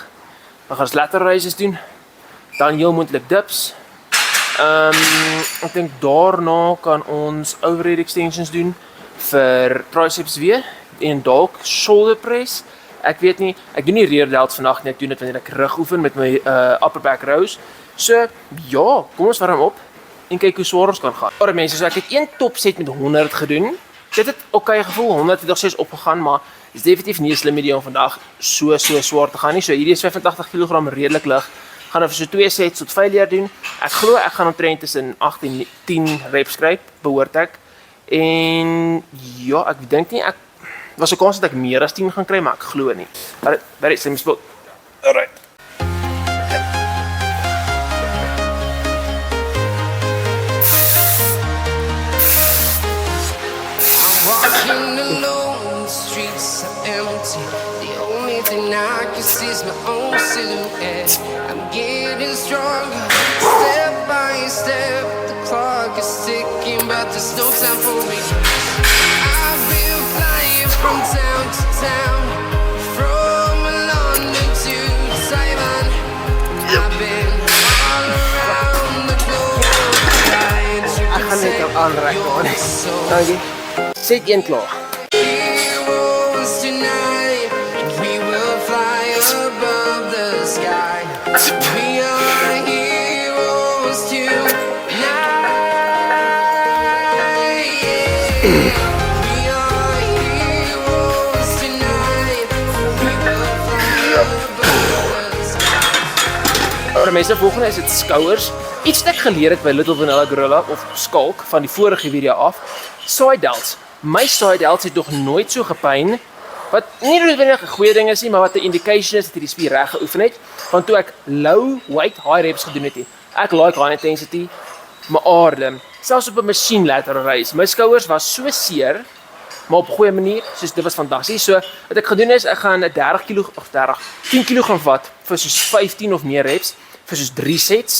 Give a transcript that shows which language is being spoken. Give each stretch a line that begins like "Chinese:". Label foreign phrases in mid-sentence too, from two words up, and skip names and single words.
Afrikaans: Dan gaan ons
English: lateral raises
Afrikaans: doen. Dan heel moontlik dips. Ek dink daarna kan ons
English: overhead extensions
Afrikaans: doen vir triceps weer en dalk
English: shoulder press.
Afrikaans: Ek weet nie, ek doen nie
English: rear delts
Afrikaans: vandag nie, ek doen dit wanneer ek rug oefen met my
English: upper back rows.
Afrikaans: So ja, kom ons warm op en kyk hoe swaar ons kan gaan. Maar mense, so ek het een
English: top set
Afrikaans: met 100 gedoen. Dit het okay gevoel, 100 het nog steeds opgegaan, maar is definitief nie 'n slim idee om vandag so swaar te gaan nie. So hierdie is 85 kg redelik lig. Gaan nou vir so 2 sets tot failure doen. Ek glo ek gaan omtrent tussen 8 en 10 reps kry, behoort ek. En ja, ek dink nie ek was 'n kans dat ek meer as 10 gaan kry, maar ek glo nie. Daar is my spot. Alright.
English: Walking alone, the streets are empty. The only thing I can see is my own silhouette. I'm getting stronger, step by step. The clock is ticking, but there's no time for me. I've been flying from town to town, from London to Taiwan. I've been all around the globe, trying to protect your soul.
Afrikaans: Dankie. Set 1 klaar.
English: Heroes tonight, we will fly above the sky. We are heroes tonight. We are heroes tonight. We will fly above the sky.
Afrikaans: Maar mense, volgende is dit skouers. Iets wat ek geleer het by Little Vanilla Gorilla of Skalk van die vorige video af.
English: Side delts.
Afrikaans: My
English: side delts
Afrikaans: het nog nooit so gepyn. Wat nie noodwendig 'n goeie ding is nie, maar wat 'n indication is dat hierdie spier reg geoefen het. Want toe ek
English: low weight high reps
Afrikaans: gedoen het, ek
English: like high intensity,
Afrikaans: my aarde, selfs op 'n masjien
English: lateral raise.
Afrikaans: My skouers was so seer, maar op 'n goeie manier, soos dit was fantasties. So wat ek gedoen is, ek gaan 'n 10 kg vat vir soos 15 of meer reps vir soos 3 sets.